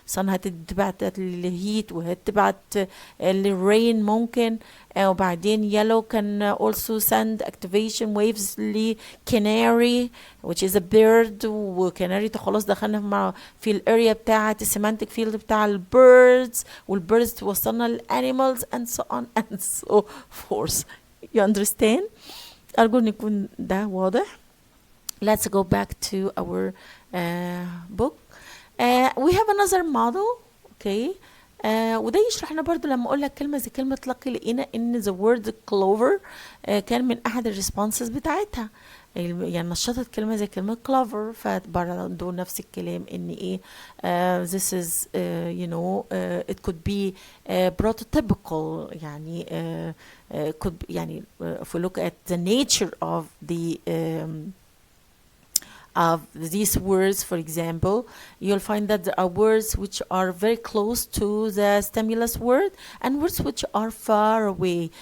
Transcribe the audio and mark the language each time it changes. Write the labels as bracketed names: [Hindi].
[Arabic] sun هتبعت الهيت وهتبعت الرين ممكن. [English] وبعدين yellow can also send activation waves ل canary, which is a bird. [Arabic] وcanary خلاص دخلنا في الاريا بتاعة السيمانتك فيلد بتاع البيردز، والبيردز توصلنا للانيمالز [English] and so on and so forth. You understand? [Arabic] أرجو أن يكون ده واضح. [English] Let's go back to our book. We have another model. Okay. [Arabic] وده يشرح لنا برضو لما اقول لك كلمه زي كلمه lucky لقينا ان [English] the word clover [Arabic] كان من احد الريسبونسز بتاعتها. يعني نشطت كلمة زي كلمة clever، فبرضه نفس الكلام ان ايه [English] this is you know it could be prototypical، يعني could يعني if we look at the nature of the of these words, for example, you'll find that there are words which are very close to the stimulus word and words which are far away.